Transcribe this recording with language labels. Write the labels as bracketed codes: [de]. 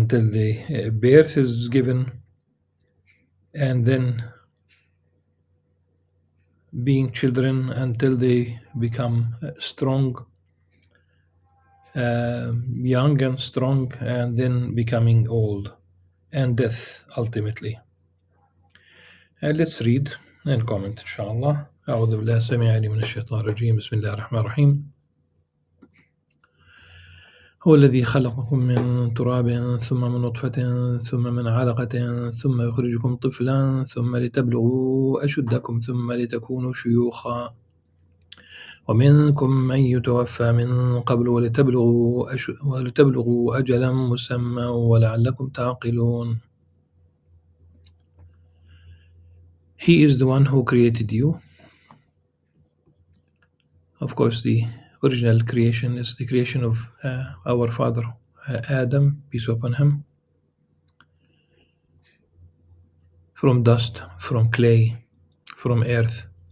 [en] the birth is given, and then being children until they become strong, young and strong, and then becoming old, and death ultimately. Let's read and comment, inshallah. [ar] أعوذ بالله السميع العليم من الشيطان الرجيم. بسم الله الرحمن الرحيم. هو الذي خلقكم من تراب ثم من نطفة ثم من علقة ثم يخرجكم طفلا ثم لتبلغوا أشدكم ثم لتكونوا شيوخا ومنكم من يتوفى من قبل ولتبلغوا أجلا مسمى ولعلكم تعقلون. [en] He is the one who created you. Of course, the original creation is the creation of our father Adam, peace upon him, from dust, from clay, from earth.